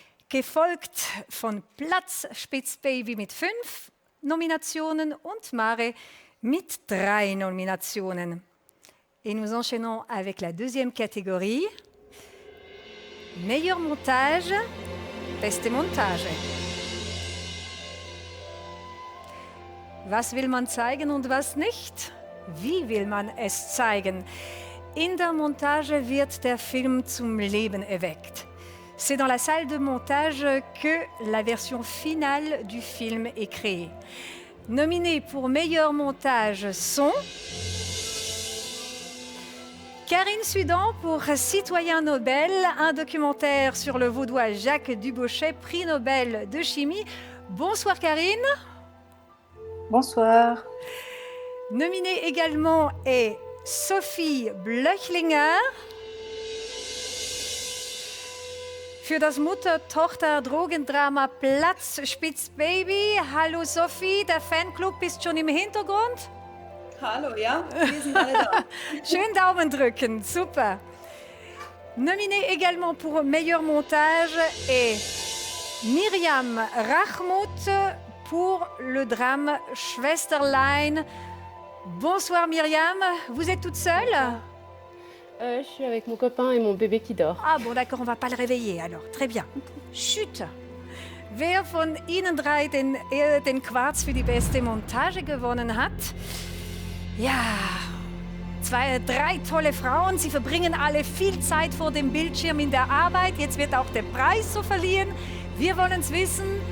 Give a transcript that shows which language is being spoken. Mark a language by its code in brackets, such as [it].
[de] Gefolgt von Platz Spitzbaby mit 5 Nominationen und Mare mit 3 Nominationen. [fr] Et nous enchaînons avec la deuxième catégorie. Meilleur montage, [de] beste Montage. Was will man zeigen und was nicht? Wie will man es zeigen? In der Montage wird der Film zum Leben erweckt. [fr] C'est dans la salle de montage que la version finale du film est créée. Nominés pour meilleur montage sont Karine Sudan pour Citoyen Nobel, un documentaire sur le vaudois Jacques Dubochet, prix Nobel de chimie. Bonsoir Karine. Bonsoir. Nominée également est Sophie Blöchlinger [de] für das Mutter-Tochter-Drogendrama [fr] Platz Spitz Baby. [de] Hallo Sophie, der Fanclub ist schon im Hintergrund. Hallo, ja, wir sind alle da. Schön Daumen drücken, super. [fr] Nominée également pour meilleur montage est Myriam Rachmout pour le drame Schwesterlein. Bonsoir Myriam, vous êtes toute seule? Je suis avec mon copain et mon bébé qui dort. Ah bon, d'accord, on va pas le réveiller alors. Très bien. Chut. [de] Wer von Ihnen drei den Quarz für die beste Montage gewonnen hat? Ja, 3 tolle Frauen. Sie verbringen alle viel Zeit vor dem Bildschirm in der Arbeit. Jetzt wird auch der Preis so verliehen. Wir wollen es wissen.